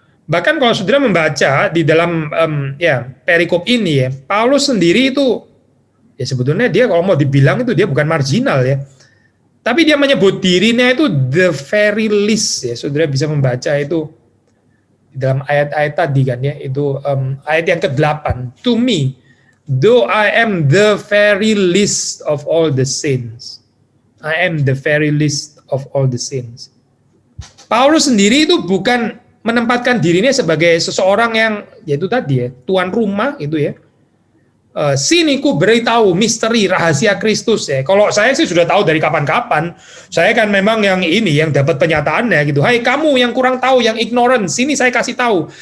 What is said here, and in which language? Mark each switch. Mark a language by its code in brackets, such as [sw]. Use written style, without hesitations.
[id] Bahkan kalau saudara membaca di dalam perikop ini ya, Paulus sendiri itu ya sebetulnya dia kalau mau dibilang itu dia bukan marginal ya. Tapi dia menyebut dirinya itu [en] the very least [id] ya. Saudara bisa membaca itu di dalam ayat-ayat tadi kan ya, itu ayat yang ke-8. [en] To me, though I am the very least of all the saints. I am the very least of all the saints. [id] Paulus sendiri itu bukan menempatkan dirinya sebagai seseorang yang yaitu tadi ya, tuan rumah gitu ya. sini ku beritahu misteri rahasia Kristus ya. Kalau saya sih sudah tahu dari kapan-kapan. Saya kan memang yang ini yang dapat penyataannya gitu. Hai kamu yang kurang tahu, yang ignorant, sini saya kasih tahu.